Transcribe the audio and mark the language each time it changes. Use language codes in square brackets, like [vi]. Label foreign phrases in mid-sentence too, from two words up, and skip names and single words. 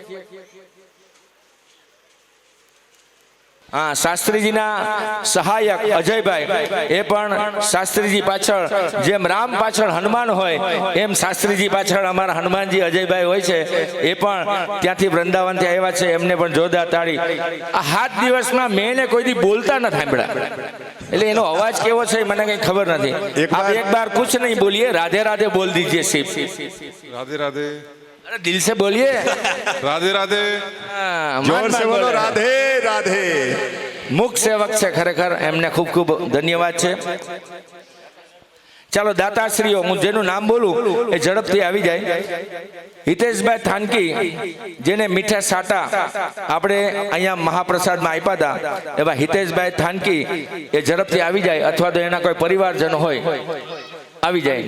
[gu] હા, શાસ્ત્રીજીના સહાયક અજયભાઈ, એ પણ શાસ્ત્રીજી પાછળ જેમ રામ પાછળ હનુમાન હોય એમ શાસ્ત્રીજી પાછળ અમારા હનુમાનજી અજયભાઈ હોય છે. એ પણ ત્યાંથી વૃંદાવનથી આવ્યા છે, એમને પણ જોરદાર તાળી. આ 7 દિવસમાં મેં એને કોઈ દી બોલતા ન સાંભળ્યા, એટલે એનો અવાજ કેવો છે મને કઈ ખબર નથી. [hi] आप एक बार कुछ नहीं बोलिए, राधे राधे बोल दीजिए सिर्फ. राधे राधे. अरे दिल से बोलिए राधे राधे. जोर से बोलो राधे राधे. [gu] મુખ સેવક છે ખરેખર, એમને ખૂબ ખૂબ ધન્યવાદ છે. ચાલો દાતાશ્રીઓ, હું જેનું નામ બોલું એ ઝડપથી આવી જાય. હિતેશભાઈ થાનકી, જેને મીઠા સાટા આપણે અહીંયા મહાપ્રસાદમાં આપ્યા હતા, એવા હિતેશભાઈ થાનકી એ ઝડપથી આવી જાય, અથવા તો એના કોઈ પરિવારજન હોય આવી જાય.